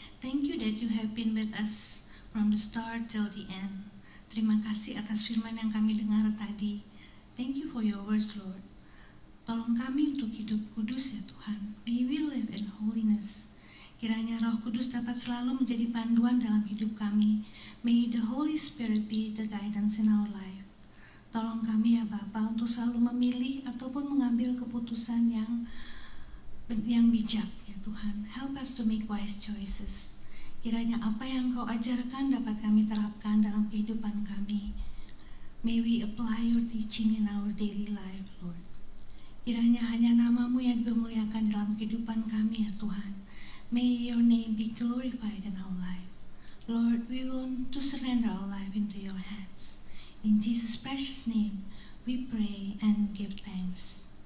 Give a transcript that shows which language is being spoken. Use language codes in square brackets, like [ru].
[en] Thank you that you have been with us from the start till the end. [id] Terima kasih atas firman yang kami dengar tadi. [en] Thank you for your words, Lord. [id] Tolong kami untuk hidup kudus ya Tuhan. [en] May we live in holiness. [id] Kiranya Roh Kudus dapat selalu menjadi panduan dalam hidup kami. [en] May the Holy Spirit be the guidance in our life. [id] Tolong kami ya Bapa untuk selalu memilih ataupun mengambil keputusan yang bijak ya Tuhan. [en] Help us to make wise choices. [id] Kiranya apa yang Kau ajarkan dapat kami terapkan dalam kehidupan kami. [en] May we apply your teaching in our daily life, Lord. [id] Kiranya hanya nama-Mu yang dimuliakan dalam kehidupan kami ya Tuhan. [en] May your name be glorified in our life. Lord, we want to surrender our life into your hands. In Jesus' precious name, we pray and give thanks.